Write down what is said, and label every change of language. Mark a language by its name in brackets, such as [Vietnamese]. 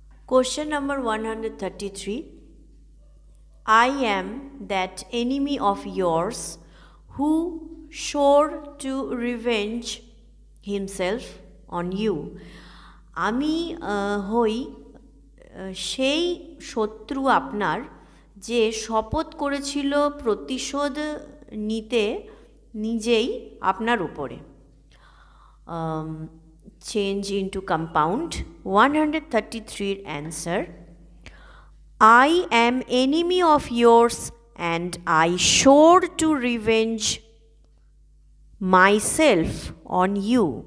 [English] Question number 133, I am that enemy of yours who swore to revenge himself on you. [Bangla] আমি হই সেই শত্রু আপনার যে শপথ করেছিল প্রতিশোধ নিতে নিজেই আপনার উপরে। [English] Change into compound. 133 answer, I am enemy of yours and I swore to revenge myself on you.